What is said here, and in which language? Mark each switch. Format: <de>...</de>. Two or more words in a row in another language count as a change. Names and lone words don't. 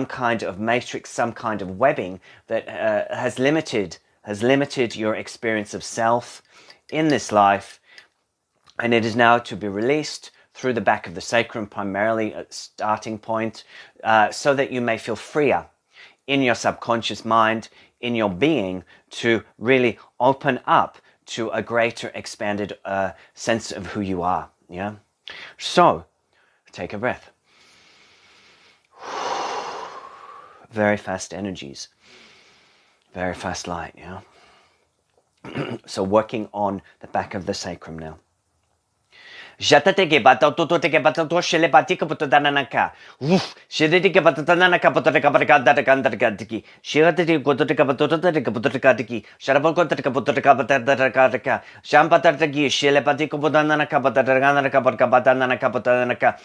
<en>kind of matrix, some kind of webbing that has limited your experience of self in this life, And it is now to be released through the back of the sacrum, primarily at starting point, so that you may feel freer in your subconscious mind, in your being, to really open up to a greater expanded sense of who you are. Yeah. So take a breath. Very fast energies, very fast light. Yeah. So working on the back of the sacrum now. Jatateke batototeke batotoshe batika putananaka. Shedeke batatanaka potaka bataka. Shiratiki gototeka batoteka potaka. Sharapokotaka potaka bataka. Shampataki, Shelepatika putananaka pataganaka patkabatanaka potanaka.</en>